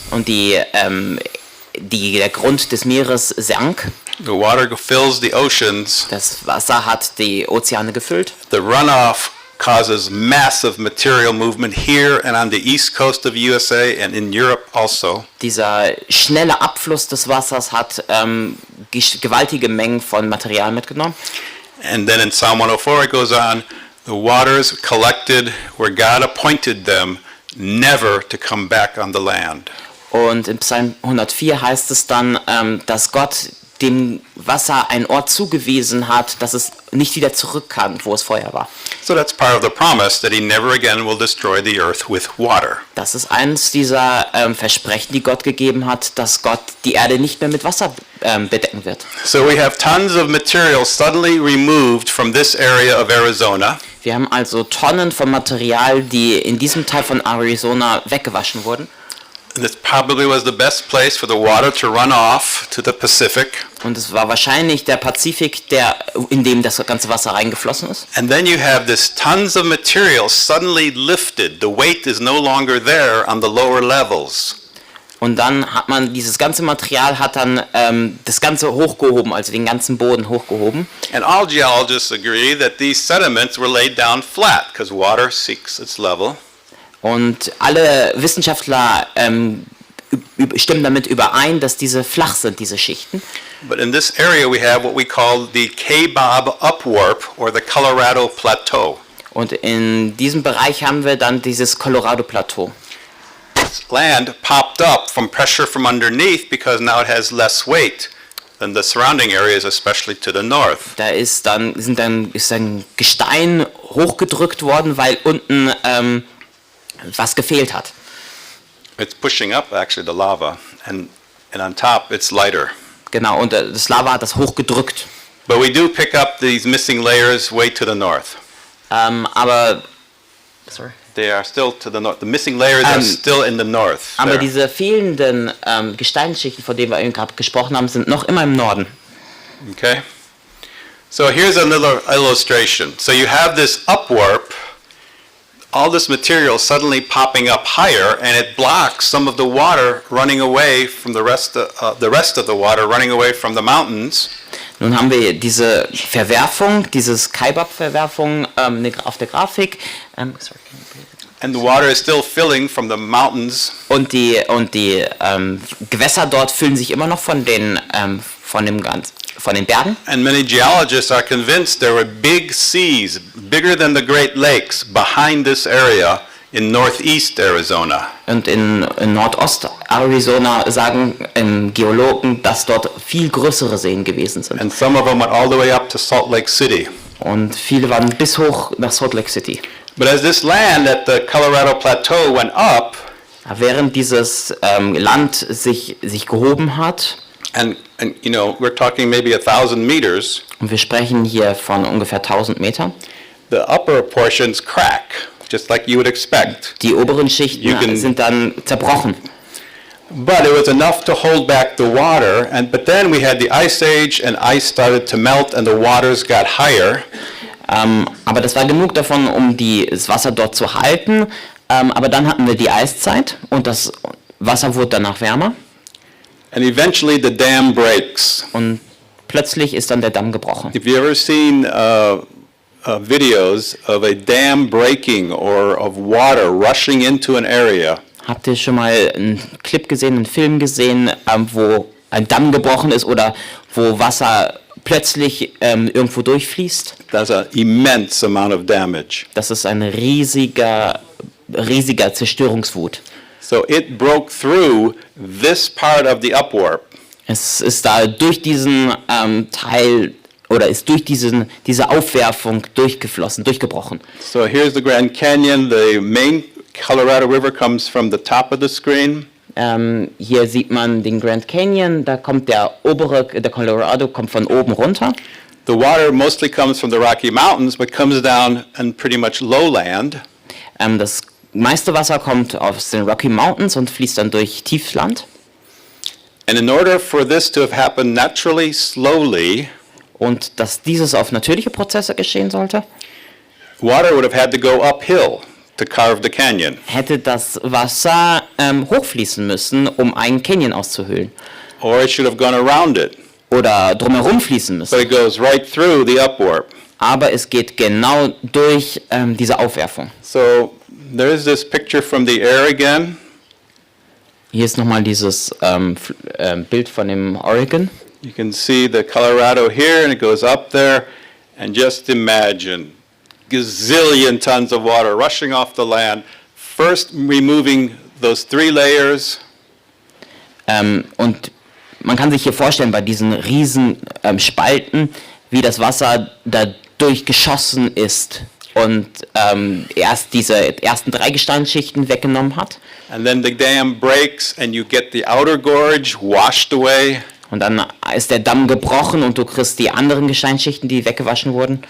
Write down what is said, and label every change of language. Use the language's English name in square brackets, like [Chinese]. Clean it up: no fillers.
[German] Und der Grund des Meeres sank. [English] The water fills the oceans. [German] Das Wasser hat die Ozeane gefüllt. [English] The runoff causes massive material movement here and on the east coast of USA and in Europe also. [German] Dieser schnelle Abfluss des Wassers hat gewaltige Mengen von Material mitgenommen. [English] And then in Psalm 104 it goes on, the waters collected where God appointed them never to come back on the land. [German] Und in Psalm 104 heißt es dann, dass Gott dem Wasser einen Ort zugewiesen hat, dass es nicht wieder zurück kann, wo es vorher war. [English] So that's part of the promise that he never again will destroy the earth with water. [German] Das ist eines dieser Versprechen, die Gott gegeben hat, dass Gott die Erde nicht mehr mit Wasser bedecken wird. [English] So we have tons of material suddenly removed from this area of Arizona. [German] Wir haben also Tonnen von Material, die in diesem Teil von Arizona weggewaschen wurden. [English] And this probably was the best place for the water to run off to the Pacific. [German] Und es war wahrscheinlich der Pazifik, in dem das ganze Wasser reingeflossen ist. [English] And then you have this tons of material suddenly lifted. The weight is no longer there on the lower levels. [German] Und dann hat man dieses ganze Material hat dann das Ganze hochgehoben, also den ganzen Boden hochgehoben. [English] And all geologists agree that these sediments were laid down flat because water seeks its level. [German] Und alle Wissenschaftler stimmen damit überein, dass diese flach sind, diese Schichten. [English] But in this area we have what we call the K-Bob upwarp or the Colorado Plateau. [German] Und in diesem Bereich haben wir dann dieses Colorado Plateau. [English] This land popped up from pressure from underneath because now it has less weight than the surrounding areas, especially to the north. [German] Da ist dann Gestein hochgedrückt worden, weil unten was gefehlt hat. [English] It's pushing up actually the lava, and on top it's lighter. [German] Genau, und das Lava hat das hochgedrückt. [English] But we do pick up these missing layers way to the north. [German] Aber [English] they are still to the north. The missing layers are still in the north. [German] Aber diese fehlenden Gesteinsschichten, von denen wir eben gerade gesprochen haben, sind noch immer im Norden. [English] Okay. So here's a little illustration. So you have this upwarp. All this material suddenly popping up higher, and it blocks some of the water running away from the rest of the water running away from the mountains. [German] Nun haben wir diese Verwerfung, dieses Kaibab-Verwerfung auf der Grafik. [English] And the water is still filling from the mountains. [German] Und die Gewässer dort füllen sich immer noch von den Bergen. [English] And many geologists are convinced there were big seas, bigger than the Great Lakes, behind this area in northeast Arizona. [German] Und in Nordost-Arizona sagen Geologen, dass dort viel größere Seen gewesen sind. [English] And some of them went all the way up to Salt Lake City. [German] Und viele waren bis hoch nach Salt Lake City. [English] But as this land at the Colorado Plateau went up, [German] während dieses Land sich gehoben hat, [English] and you know, we're talking maybe 1,000 meters. [German] Und wir sprechen hier von ungefähr 1000 Metern. [English] The upper portions crack, just like you would expect. [German] Die oberen Schichten sind dann zerbrochen. [English] But it was enough to hold back the water, but then we had the ice age, and ice started to melt, and the waters got higher. [German] Aber das war genug davon, um das Wasser dort zu halten. Aber dann hatten wir die Eiszeit und das Wasser wurde danach wärmer. [English] And eventually the dam breaks. [German] Und plötzlich ist dann der Damm gebrochen. [English] If you ever seen videos of a dam breaking or of water rushing into an area? [German] Habt ihr schon mal einen Clip gesehen, einen Film gesehen, wo ein Damm gebrochen ist oder wo Wasser plötzlich irgendwo durchfließt? [English] That's an immense amount of damage. [German] Das ist ein riesiger Zerstörungswut. [English] So it broke through this part of the upwarp. [German] Es ist da durch diesen Teil oder ist durch diese Aufwerfung durchgebrochen. [English] So here's the Grand Canyon. The main Colorado River comes from the top of the screen. [German] Hier sieht man den Grand Canyon. Da kommt der Colorado kommt von oben runter. [English] The water mostly comes from the Rocky Mountains, but comes down in pretty much lowland. [German] Das meiste Wasser kommt aus den Rocky Mountains und fließt dann durch Tiefland. [English] And in order for this to have happened naturally, slowly, [German] Und dass dieses auf natürliche Prozesse geschehen sollte, [English] water would have had to go uphill to carve the canyon. [German] hätte das Wasser hochfließen müssen, um einen Canyon auszuhöhlen. [English] Or it should have gone around it. [German] Oder drumherum fließen müssen. [English] But it goes right through the upwarp. [German] Aber es geht genau durch diese Aufwerfung. [English] So there is this picture from the air again. [German] Hier ist nochmal dieses Bild von dem Oregon. [English] You can see the Colorado here, and it goes up there. And just imagine gazillion tons of water rushing off the land, first removing those 3 layers. [German] Und man kann sich hier vorstellen, bei diesen riesen Spalten, wie das Wasser da durchgeschossen ist und erst diese ersten 3 Gesteinsschichten weggenommen hat. [English] And then the dam breaks, and you get the outer gorge washed away. [German] Und dann ist der Damm gebrochen und du kriegst die anderen Gesteinsschichten, die weggewaschen wurden.